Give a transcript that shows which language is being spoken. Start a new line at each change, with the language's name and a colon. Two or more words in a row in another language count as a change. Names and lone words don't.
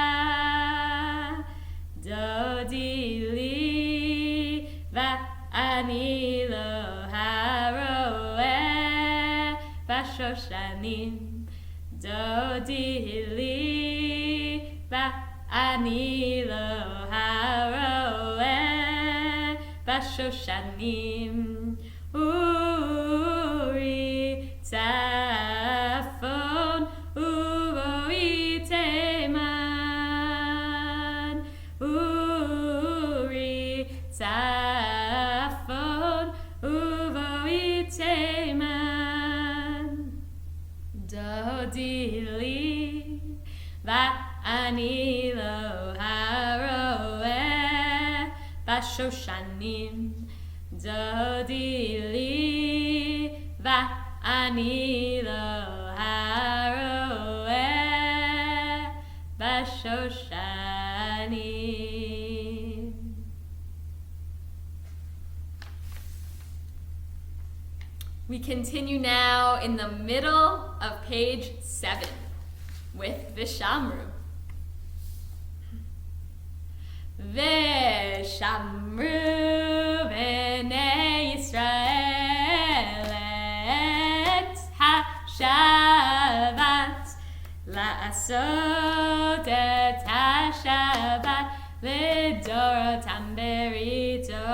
Hebrew: דודי לי ואני לו הרועה בשושנים דודי לי ואני לו הרועה בשושנים עורי צפון ובואי תימן עורי צפון ובואי תימן דודי לי ואני לו הרועה בשושנים דודי לי ואני לו הרועה בשושנים.
English: We continue now in the middle of page 7 with Vishamru.
Hebrew: ושמרו בני ישראל את השבת לעשות את השבת לדורותם ברית